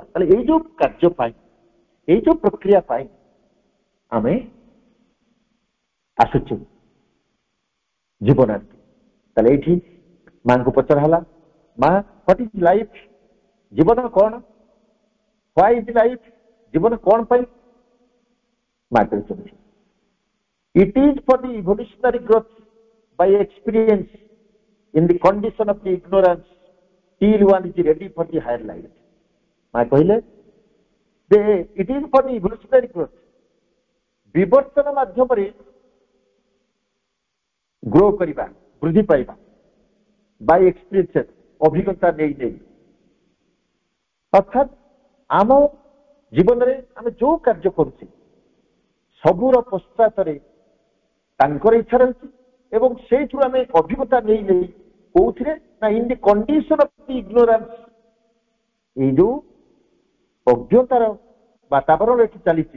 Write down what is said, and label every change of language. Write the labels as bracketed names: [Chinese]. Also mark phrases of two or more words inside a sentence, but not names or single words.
[Odia] ତାହେଲେ ଏଇ ଯୋଉ କାର୍ଯ୍ୟ ପାଇଁ, ଏଇ ଯୋଉ ପ୍ରକ୍ରିୟା ପାଇଁ ଆମେ ଆସୁଛୁ ଜୀବନ। ତାହେଲେ ଏଇଠି ମାଙ୍କୁ ପଚରା ହେଲା, ମା [English] what is life? [Odia] ଜୀବନ କଣ? [English] why is life? [Odia] ଜୀବନ କଣ ପାଇଁ? ମା କହିଛନ୍ତି [English] it is for the evolutionary growth by experience in the condition of the ignorance till one is ready for the higher life. [Odia] ମା କହିଲେ [English] it is for the evolutionary growth, [Odia] ବିବର୍ତ୍ତନ ମାଧ୍ୟମରେ ଗ୍ରୋ କରିବା, ବୃଦ୍ଧି ପାଇବା, [English] by experience, [Odia] ଅଭିଜ୍ଞତା ନେଇ ନେଇ। ଅର୍ଥାତ୍ ଆମ ଜୀବନରେ ଆମେ ଯୋଉ କାର୍ଯ୍ୟ କରୁଛେ ସବୁର ପଶ୍ଚାତରେ ତାଙ୍କର ଇଚ୍ଛା ରହିଛି ଏବଂ ସେଇଥିରୁ ଆମେ ଅଭିଜ୍ଞତା ନେଇ ନେଇ କୋଉଥିରେ ନା [English] in the condition of the ignorance, [Odia] ଏଇ ଯୋଉ ଅଜ୍ଞତାର ବାତାବରଣ ଏଠି ଚାଲିଛି।